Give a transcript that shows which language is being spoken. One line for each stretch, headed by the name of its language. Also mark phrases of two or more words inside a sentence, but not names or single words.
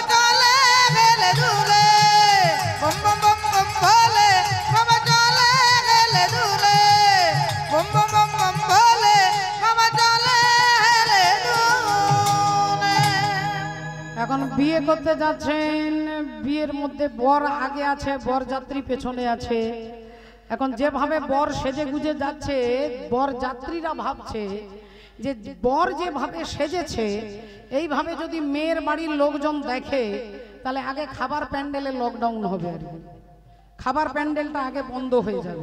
Hindi: चले हेले दुले, बम बम बम बम भोले बाबा चले हेले दुले, बम बम बम बम भोले बाबा चले हेले दुले।
Bangla: এখন বিয়ে করতে যাচ্ছেন, বিয়ের মধ্যে বর আগে আছে, বর যাত্রী পেছনে আছে। এখন যেভাবে বর সেজে গুজে যাচ্ছে, বর যাত্রীরা ভাবছে যে বর যেভাবে সেজেছে এইভাবে যদি মেয়ের বাড়ির লোকজন দেখে তাহলে আগে খাবার প্যান্ডেলে লকডাউন হবে, আর কি খাবার প্যান্ডেলটা আগে বন্ধ হয়ে যাবে।